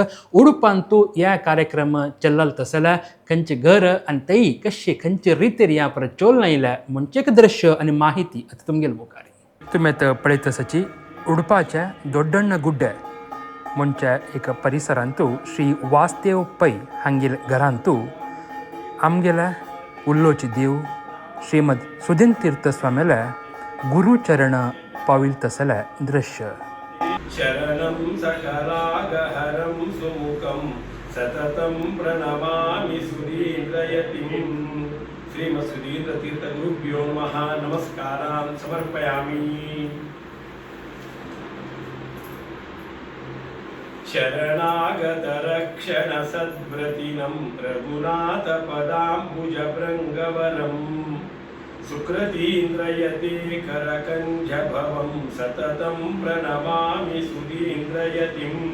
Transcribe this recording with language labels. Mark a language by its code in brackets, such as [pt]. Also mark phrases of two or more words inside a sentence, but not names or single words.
[kok] उडपांतू ह्या कार्यक्रम चल्लाल तसल्या खंयचे घर आनी तेय कशे खंयचे रितीर ह्या परत चोल नायल्या म्हणचे एक दृश्य आनी माहिती आतां तुमगेल मुखार तुमी आतां पळयत आसाची उडपाच्या दोड्डण्ण गुड्डे म्हणच्या एक परिसरांतू श्री वासदेव पै हांगेल घरांतू आमगेल्या उल्लोची देव श्रीमद सुधीन तीर्थ स्वाम्याला गुरुचरण पाविल तसल्या दृश्य. [sa] शरणं सकलागहरं सुमुखं सततं प्रणमामि सुधीन्द्रयतिं. श्रीमत्सुधीन्द्रतीर्थगुरुभ्यो नमः. नमस्कारान् समर्पयामि. शरणागतरक्षणसद्व्रतिनं रघुनाथपदाम्बुजभृङ्गवरं सुकृतीन्द्रयते करकञ्जभवं सततं प्रणमामि सुधीन्द्रयतिं.